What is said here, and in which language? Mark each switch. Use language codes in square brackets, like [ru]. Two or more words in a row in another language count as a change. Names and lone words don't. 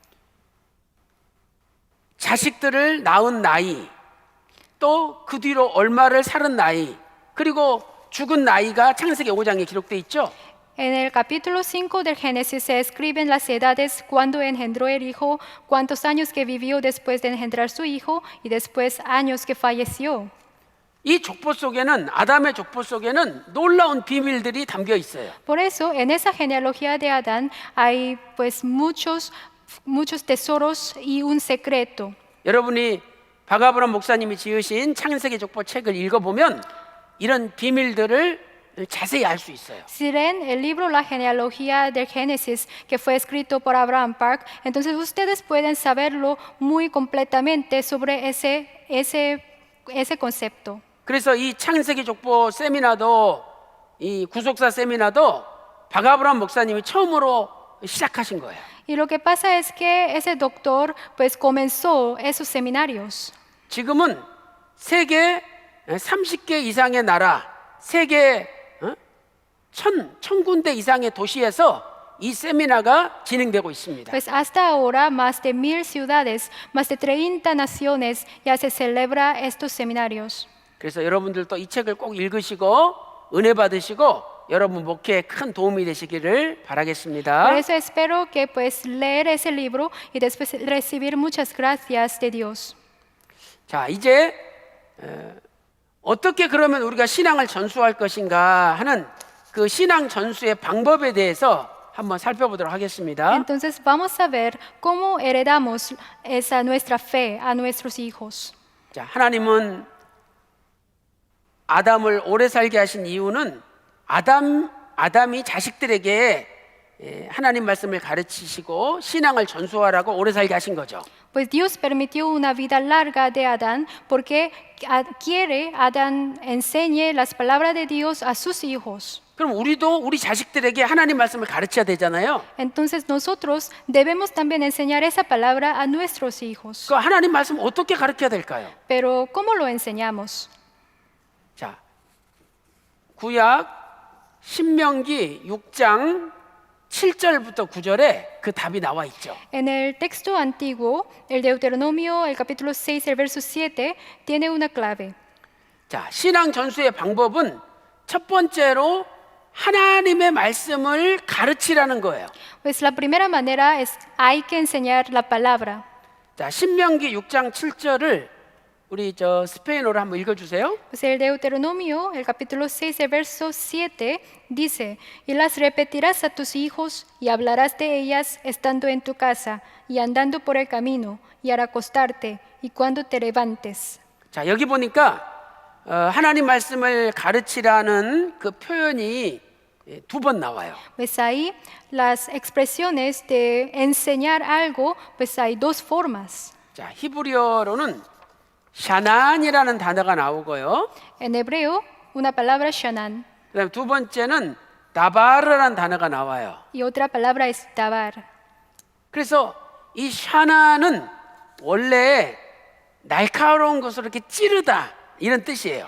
[ko] 자식들을 낳은 나이, 또 그 뒤로 얼마를 살은 나이, 그리고 죽은 나이가 창세기 5장에 기록돼 있죠. [es] En el capítulo 5 del Génesis se escriben las edades, cuándo engendró el hijo, cuántos años que vivió después de engendrar su hijo y después años que falleció. [ko] 이 족보 속에는 아담의 족보 속에는 놀라운 비밀들이 담겨 있어요. [es] Por eso, en esa genealogía de Adán hay pues muchos tesoros y un secreto. [ko] 여러분이 박아브람 목사님이 지으신 창세기 족보 책을 읽어보면 이런 비밀들을 자세히 알 수 있어요. [es] Si leen el libro La genealogía del Génesis, que fue escrito por Abraham Park, entonces ustedes pueden saberlo muy completamente sobre ese concepto. [ko] 그래서 이 창세기 족보 세미나도 이 구속사 세미나도 박아브람 목사님이 처음으로 시작하신 거예요. [es] Y lo que pasa es que ese doctor pues comenzó esos seminarios. [ko] 지금은 세계 30개 이상의 나라, 세계 1000군데 이상의 도시에서 이 세미나가 진행되고 있습니다. [es] Pues hasta ahora más de 1000 ciudades, más de 30 naciones ya se celebra estos seminarios. [ko] 그래서 여러분들도 이 책을 꼭 읽으시고 은혜 받으시고 여러분 목회에 큰 도움이 되시기를 바라겠습니다. [es] Por eso espero que pues leer ese libro y después recibir muchas gracias de Dios. [ko] 자, 이제 어떻게 그러면 우리가 신앙을 전수할 것인가 하는 그 신앙 전수의 방법에 대해서 한번 살펴보도록 하겠습니다. [es] Entonces vamos a ver cómo heredamos esa nuestra fe a nuestros hijos. [ko] 자, 하나님은 아담을 오래 살게 하신 이유는 아담이 자식들에게 하나님 말씀을 가르치시고 신앙을 전수하라고 오래 살게 하신 거죠. [es] Pues Dios permitió una vida larga de Adán porque quiere Adán enseñe las palabras de Dios a sus hijos. [ko] 그럼 우리도 우리 자식들에게 하나님 말씀을 가르쳐야 되잖아요. [es] Entonces nosotros debemos también enseñar esa palabra a nuestros hijos. [ko] 그 하나님 말씀 어떻게 가르쳐야 될까요? [es] Pero ¿cómo lo enseñamos? [ko] 자, 구약 신명기 6장 7절부터 9절에 그 답이 나와 있죠. [es] En el texto antiguo, el Deuteronomio, el capítulo 6, el verso 7, tiene una clave. [ko] 자, 신앙 전수의 방법은 첫 번째로 하나님의 말씀을 가르치라는 거예요. [es] Pues la primera manera es hay que enseñar la palabra. [ko] 자, 신명기 6장 7절을 우리 스페인어로 한번 읽어주세요. [es] Pues el Deuteronomio, el capítulo 6, el verso 7, dice, y las repetirás a tus hijos y hablarás de ellas estando en tu casa y andando por el camino y al acostarte y cuando te levantes. [ko] 자, 여기 보니까 하나님 말씀을 가르치라는 그 표현이 두 번 나와요. [es] Pues ahí las expresiones de enseñar algo, pues hay dos formas. [ko] 자, 히브리어로는 샤난이라는 단어가 나오고요. [es] En hebreo, una palabra shanan [ko] 그다음 두 번째는 다바르라는 단어가 나와요. [es] y otra palabra es dabar. [ko] 그래서 이 샤난은 원래 날카로운 것으로 이렇게 찌르다 이런 뜻이에요.